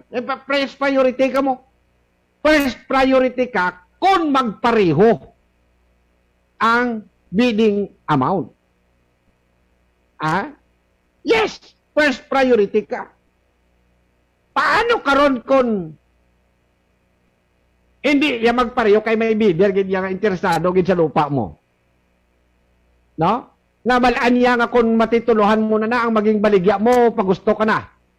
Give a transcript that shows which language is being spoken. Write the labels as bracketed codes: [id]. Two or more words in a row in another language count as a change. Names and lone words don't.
[en] First priority [hil] ka mo. [en] First priority [hil] ka kung magpareho ang [en] bidding amount. Yes, first priority ka. [hil] Paano karon kung hindi ya magpareho kay may bidder gid yang interesado gid sa lupa mo? No? Nabalaan niya nga kung matituluhan mo na ang maging baligya mo pag gusto ka na.